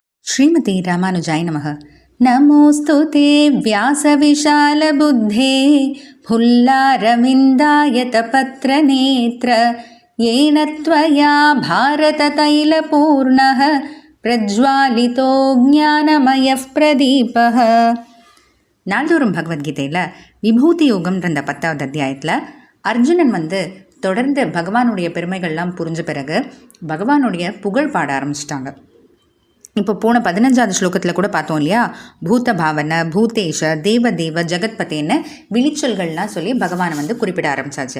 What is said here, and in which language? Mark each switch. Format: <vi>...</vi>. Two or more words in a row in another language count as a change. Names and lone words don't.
<sa>श्रीमते रामानुजाय नमः नमोऽस्तु ते व्यासविशालबुद्धे फुल्लारविन्दायतपत्रनेत्र येन त्वया भारततैलपूर्णः प्रज्वालितो ज्ञानमयः प्रदीपः.</sa> <ta>நாள்தோறும் பகவத்கீதையில் விபூதி யோகம்ன்ற அந்த 10வது அத்தியாயத்தில் அர்ஜுனன் தொடர்ந்து பகவானுடைய பெருமைகள்லாம் புரிஞ்ச பிறகு பகவானுடைய புகழ் பாட ஆரம்பிச்சிட்டாங்க. இப்போ போன 15வது ஸ்லோகத்தில் கூட பார்த்தோம் இல்லையா,</ta> <sa>भूत भावन भूतेश देवदेव,</sa> <ta>ஜெகத்பதேன்னு விழிச்சொல்கள்லாம் சொல்லி பகவானை குறிப்பிட ஆரம்பிச்சாச்சு.</ta>